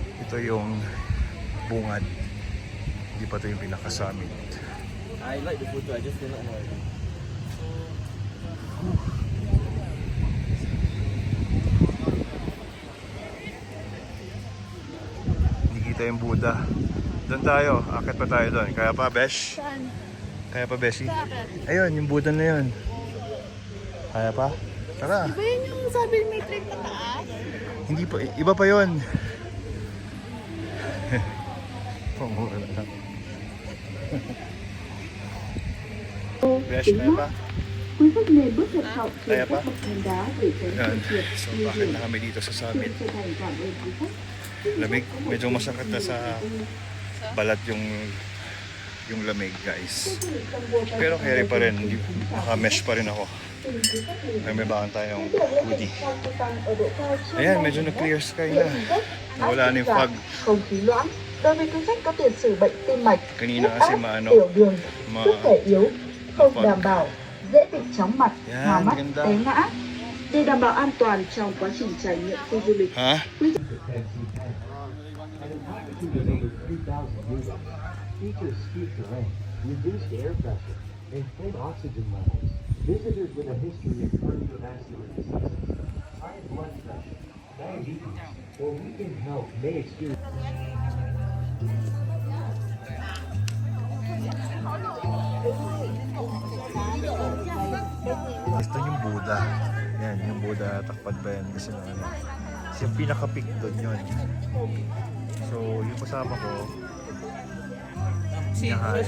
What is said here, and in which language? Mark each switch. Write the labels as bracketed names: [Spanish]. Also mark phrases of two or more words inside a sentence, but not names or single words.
[Filipino] Ito yung bungad. Hindi pa ito yung pinaka-summit. [English] I like the photo, I just do not know it. [Filipino] Hindi kita yung Buddha. Doon tayo. Akit pa tayo doon. Kaya pa, Besh? Saan? Kaya pa, Beshi? Bakit? Ayun, yung Buddha na yun. Kaya pa? Tara. Iba yun yung sabi may trip na taas? Hindi pa, iba pa yun. Pamura lang. Besh, kaya pa? [Vietnamese] Quý khách nên bước thận trọng [Filipino] Kaya [Vietnamese] trên [Filipino] pa? [Vietnamese] các bậc thang đá để tránh [Filipino] Yan. [Vietnamese] sự trượt, [Filipino] So, [Vietnamese] nguy [Filipino] bakit [Vietnamese] hiểm. [Filipino] na kami dito sa [Vietnamese] Xin [Filipino] summit? [Vietnamese] chân thành cảm ơn quý khách. [Filipino] Lamig. Medyo masakit na sa balat yung lamig, guys. Pero carry pa rin. Naka-mesh pa rin ako. May bahan tayong hoodie. Ayan, medyo na- [English] clear sky [Filipino] na. Nawala na yung fog. [Vietnamese] Không khí loãng. Đối với quý khách có tiền sử bệnh tim mạch, [Filipino] Kanina [Vietnamese] huyết [Filipino] kasi [Vietnamese] áp, [Filipino] maano, tiểu đường, ma- [Vietnamese] sức khỏe yếu, không Vâng. đảm bảo, dễ bị chóng mặt, [Filipino] Yan, [Vietnamese] hoa mắt, [Filipino] ganda. [Vietnamese] té ngã. Để đảm bảo an toàn trong quá trình trải nghiệm khu du lịch, [Filipino] Ha? [English] Features steep terrain, reduced air pressure, and good oxygen levels. Visitors with a history of cardiovascular diseases, high blood pressure, diabetes, or weakened health may experience. [Filipino] Ito yung Buddha. Yan, yung Buddha, takpan ba yan? Kasi ano, kasi yung pinaka-peak doon yun. So, yung kasama ko, hindi niya kaya.